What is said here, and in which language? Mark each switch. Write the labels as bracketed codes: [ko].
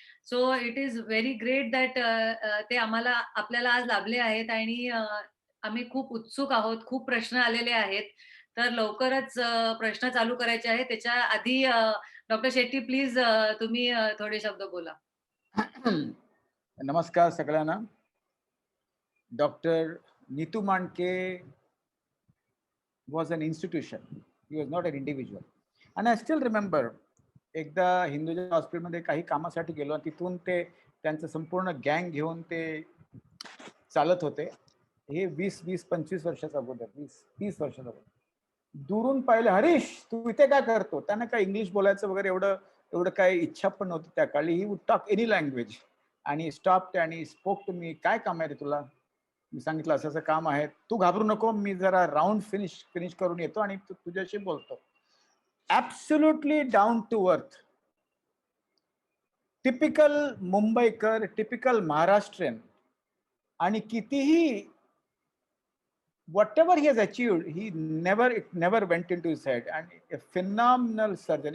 [en] so it is very great that [mr] ते आपल्याला आज लाभले आहेत आणि आम्ही खूप उत्सुक आहोत. खूप प्रश्न आलेले आहेत. तर लवकरच प्रश्न चालू करायचे आहेत. त्याच्या आधी डॉक्टर शेट्टी प्लीज तुम्ही थोडे शब्द बोला. नमस्कार सगळ्यांना. [en] Doctor Nitu Mandke was an institution. He was not an individual. And I still remember [mr] एकदा हिंदुजा हॉस्पिटलमध्ये काही कामासाठी गेलो आणि तिथून ते त्यांचं संपूर्ण गँग घेऊन ते चालत होते. हे 20-25 वर्षाचा अगोदर, 20-30 वर्षाचा अगोदर. दुरून पाहिलं, हरीश तू इथे काय करतो? त्यांना काय इंग्लिश बोलायचं वगैरे एवढं काही इच्छा पण नव्हती त्या काळी. [en] He would talk any language आणि stop आणि spoke to me. [mr] काय काम आहे रे तुला? मी सांगितलं असं असं काम आहे. तू घाबरू नको, मी जरा राऊंड फिनिश करून येतो आणि तुझ्याशी बोलतो. [en] Absolutely down to earth. [mr] Typical Mumbaikar, typical Maharashtrian आणि कितीही [en] whatever he has achieved, it never went into his head, and a phenomenal surgeon.